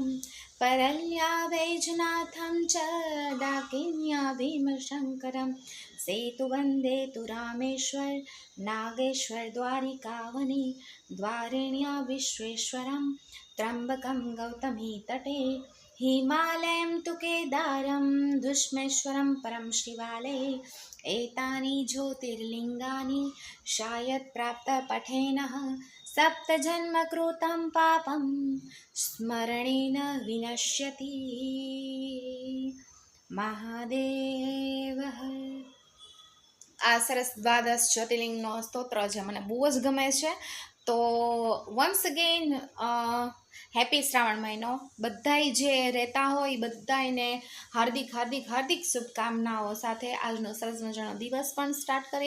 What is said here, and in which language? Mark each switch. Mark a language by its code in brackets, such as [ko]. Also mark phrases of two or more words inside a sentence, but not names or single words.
[sa] परल्या वैजनाथम च डाकिन्या भीमशंकरम सेतु वंदे तु रामेश्वर नागेश्वर द्वारिकावनी द्वारिण्या विश्वेश्वरम त्रंबकम गौतमी तटे हिमालयं तु केदारं दुष्मेश्वरं परं शिवालये एतानि ज्योतिर्लिङ्गानि शायत् प्राप्तपठेनः सप्तजन्मकृतं पापं स्मरणेन विनश्यति. [gu] મહાદેવ. આ સરસ દ્વાદશ જ્યોતિર્લિંગનો સ્તોત્ર છે, મને બહુ જ ગમે છે. તો [en] once again happy [gu] શ્રાવણ મહિનો. બધાય જે રહેતા હોય બધાને હાર્દિક હાર્દિક હાર્દિક શુભકામનાઓ સાથે આજનો સરસ મજાનો દિવસ પણ સ્ટાર્ટ કરીએ.